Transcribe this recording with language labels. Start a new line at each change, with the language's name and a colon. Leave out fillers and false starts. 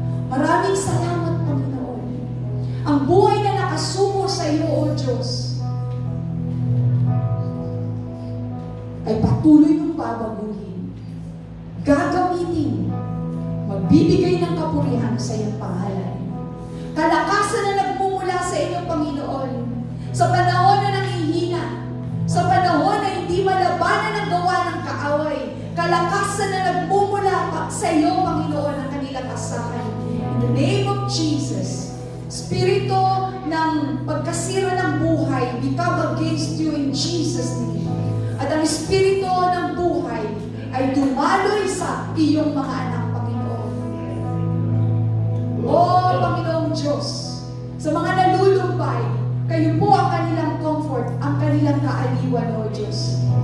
Filipino: Maraming salamat, Panginoon. Ang buhay na nakasuko sa iyo, O Diyos, ay patuloy mong babaguhin, gagamitin, magbibigay ng kapurihan sa iyong pangalan. Kalakasan na nagmumula sa inyo, Panginoon, sa panahon na nanghihina, sa panahon na hindi malabanan ang gawa ng kaaway, kalakasan na nagmumula sa iyo, Panginoon, ang kanilang asahan.
English: In the name of Jesus,
Filipino: Espiritu ng pagkasira ng buhay,
English: we come against you in Jesus' name.
Filipino: At ang Espiritu ng buhay ay dumaloy sa iyong mga anak, Panginoon. O Panginoong Diyos, sa mga nalulumbay, kayo po ang kanilang comfort, ang kanilang kaaliwan, O Diyos.